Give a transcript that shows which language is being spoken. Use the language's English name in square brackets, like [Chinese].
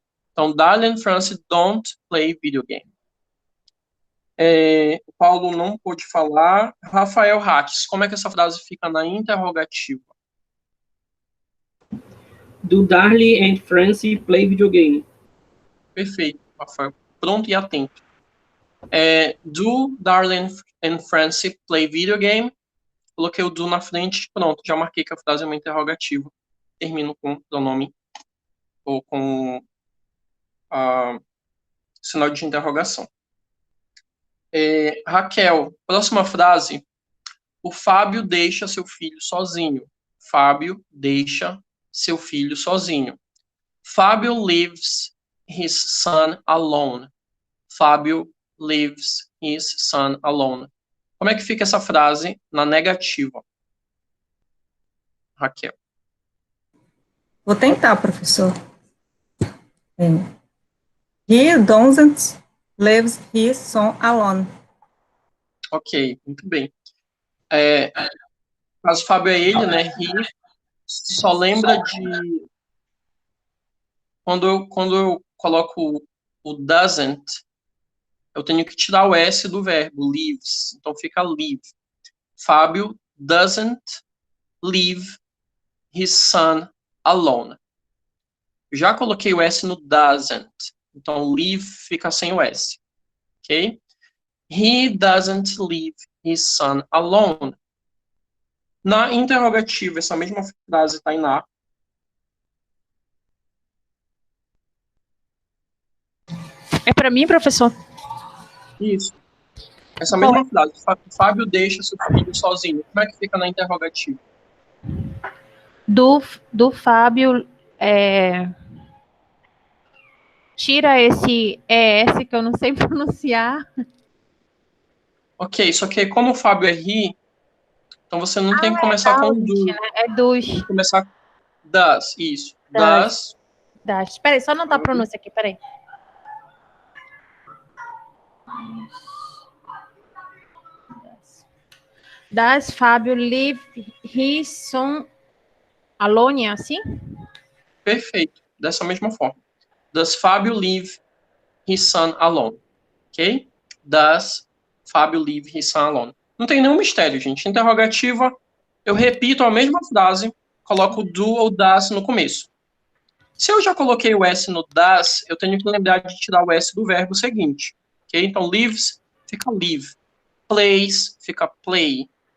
[English] Então, Darly and Franci don't play video game. [Portuguese] O Paulo não pôde falar. Rafael Hatz, como é que essa frase fica na interrogativa? [English] Do Darly and Franci play video game? [Portuguese] Perfeito, Rafael. Pronto e atento. [English] Do Darly and Franci play video game? [Portuguese] Coloquei o do na frente, pronto, já marquei que a frase é uma interrogativa. Termino com pronome ou com sinal de interrogação. Raquel, próxima frase. O Fábio deixa seu filho sozinho. Fábio deixa seu filho sozinho. [English] Fábio leaves his son alone. Fábio leaves his son alone. [Portuguese] Como é que fica essa frase na negativa? Raquel. Vou tentar, professor. [English] He doesn't leave his son alone. [Portuguese] Ok, muito bem. Mas o Fábio é ele, né? He só lembra de... Quando eu coloco o doesn't, eu tenho que tirar o S do verbo, leaves. Então fica leave. [English] Fábio doesn't leave his son alone. [Portuguese] Já coloquei o S no doesn't. Então leave fica sem o S. Ok? [English] He doesn't leave his son alone. [Portuguese] Na interrogativa, essa mesma frase está em na. É para mim, professor? Isso. Essa mesma frase. Fábio deixa seu filho sozinho. Como é que fica na interrogativa? Do Fábio, tira esse ES que eu não sei pronunciar. Ok, só que como o Fábio é he, então você não tem que começar com do. Né? É dos. Tem que começar das, isso. Das. Espera aí, só anotar a pronúncia aqui, peraí. [English] Does Fábio leave his son alone, assim? [Portuguese] Perfeito, dessa mesma forma. [English] Does Fábio leave his son alone? Ok? Does Fábio leave his son alone? [Portuguese] Não tem nenhum mistério, gente. Interrogativa, eu repito a mesma frase, coloco do ou das no começo. Se eu já coloquei o S no das, eu tenho que lembrar de tirar o S do verbo seguinte. Ok? Então, lives fica live. Plays fica play.